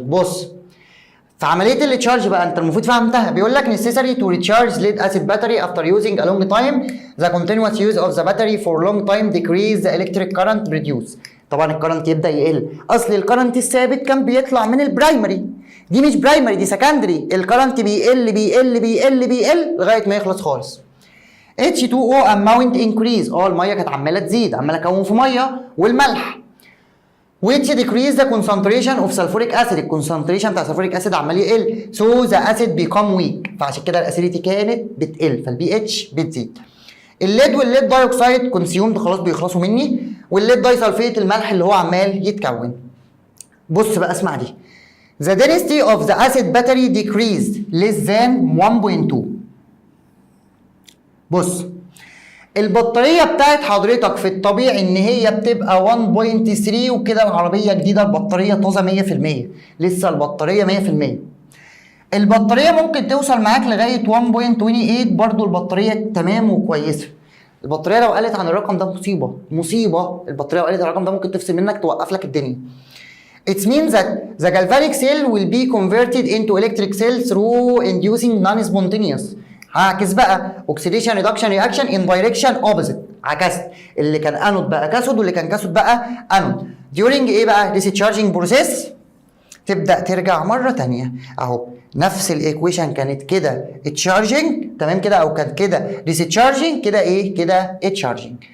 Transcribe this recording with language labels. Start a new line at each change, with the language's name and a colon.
Arabic: بص في عمليه التشارج بقى انت المفروض فهمتها، بيقول لك
English: necessary to recharge lead acid battery after using a long time the continuous use of the battery for long time decrease the electric current produce.
Arabic: طبعا الكرنت يبدا يقل، اصل الكرنت الثابت كان بيطلع من البرايمري، دي مش برايمري دي سكندري، الكرنت بيقل بيقل بيقل بيقل لغايه ما يخلص خالص.
English: H2O amount increase،
Arabic: الميه كانت عماله تزيد، عماله اكون في ميه والملح.
English: which decrease the concentration of sulfuric acid،
Arabic: الكونسنتريشن بتاع
English: sulfuric acid
Arabic: عمال يقل،
English: so the acid become weak،
Arabic: فعشان كده الاسيديتي كانت بتقل، فالبي اتش بتزيد. الليد والليد دايوكسيد كونسيومد خلاص بيخلصوا مني، والليد داي سلفيت الملح اللي هو عمال يتكون. بص بقى اسمع دي،
English: the density of the acid battery decreased less than 1.2.
Arabic: بص البطاريه بتاعت حضرتك في الطبيعي ان هي بتبقى 1.3، وكده العربيه جديده البطاريه طازه 100%، لسه البطاريه 100%. البطاريه ممكن توصل معاك لغايه 1.28، برضو البطاريه تمام وكويسه. البطاريه لو قلت عن الرقم ده مصيبه مصيبه، البطاريه لو قلت عن الرقم ده ممكن تفصل منك توقف لك الدنيا.
English: It means that the galvanic cell will be converted into electric cell through inducing non-spontaneous.
Arabic: هعكس بقى
English: oxidation reduction reaction in direction opposite،
Arabic: عكست اللي كان انود بقى كاثود واللي كان كاثود بقى انود. during ايه بقى؟
English: discharging process
Arabic: تبدا ترجع مره ثانيه اهو، نفس الايكويشن كانت كده تشارجنج تمام كده، او كانت كده discharging كده ايه؟ كده تشارجنج.